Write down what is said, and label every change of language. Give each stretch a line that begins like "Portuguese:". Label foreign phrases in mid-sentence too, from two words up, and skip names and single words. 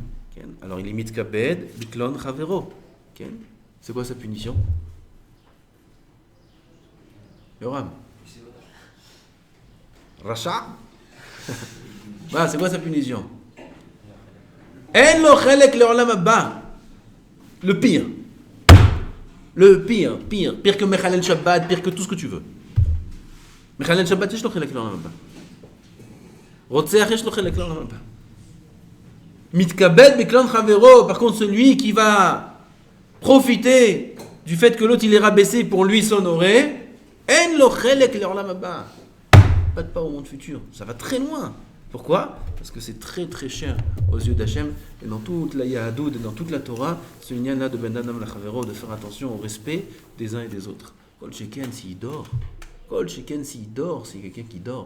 French: Alors, il est
Hebrew: מתכבד, בקלון חברו.
French: C'est quoi sa punition? Yoram. Racha. C'est quoi sa punition?
Hebrew: אין לו חלק לעולם הבא.
French: Le pire. Le pire. Pire que
Hebrew: מחלל שבת,
French: pire que tout ce que tu veux.
Hebrew: מחלל שבת, יש לו חלק לעולם הבא. רוצח, יש לו חלק לעולם הבא. מתכבד בקלון חברו,
French: par contre celui qui va profiter du fait que l'autre il est rabaissé pour lui s'honorer,
Hebrew: אין לו חלק לעולם הבא.
French: Pas de pas au monde futur, ça va très loin. Pourquoi? Parce que c'est très très cher aux yeux d'Hachem, et dans toute la Yahadout et dans toute la Torah, ce lien-là de
Hebrew: בין אדם לחברו,
French: de faire attention au respect des uns et des autres.
Hebrew: כל שכן
French: s'il dort,
Hebrew: כל שכן
French: s'il dort, c'est quelqu'un qui dort.